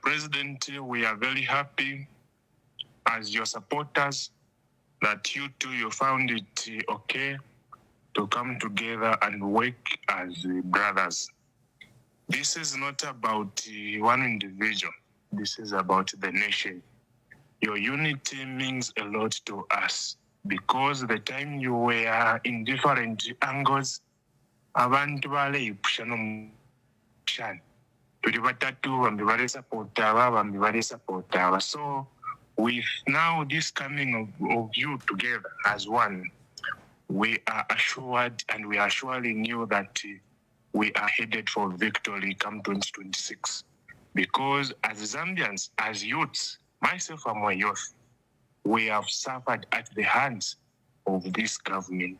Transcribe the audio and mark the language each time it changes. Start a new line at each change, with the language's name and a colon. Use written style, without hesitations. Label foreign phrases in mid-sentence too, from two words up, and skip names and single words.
English: President, we are very happy as your supporters that you two, you found it okay to come together and work as brothers. This is not about one individual. This is about the nation. Your unity means a lot to us because the time you were in different angles,
Bemba: abantu baleyipusha nomushana. Tuli batatu bambi bali support aba bambi bali support aba.
English: So with now this coming of you together as one, we are assured and we are assuring you that we are headed for victory come 2026. Because as Zambians, as youths, myself I'm a youth, we have suffered at the hands of this government.